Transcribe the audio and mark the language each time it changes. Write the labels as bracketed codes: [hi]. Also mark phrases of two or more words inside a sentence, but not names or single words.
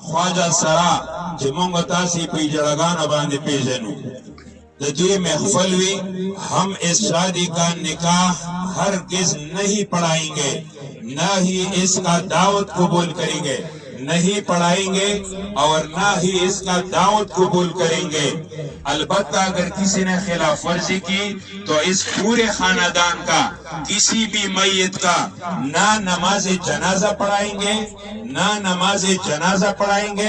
[ur] خواجہ سرا [ps] چې مونږ تاسې په اجړګانو باندې پیژنو د دوی محفل وی [ur] ہم اس شادی کا نکاح ہرگز نہیں پڑھائیں گے نہ ہی اس کا دعوت قبول کریں گے نہیں پڑھائیں گے اور نہ ہی اس کا دعوت قبول کریں گے البتہ اگر کسی نے خلاف ورزی کی تو اس پورے خاندان کا کسی بھی میت کا نہ نماز جنازہ پڑھائیں گے نہ نماز جنازہ پڑھائیں گے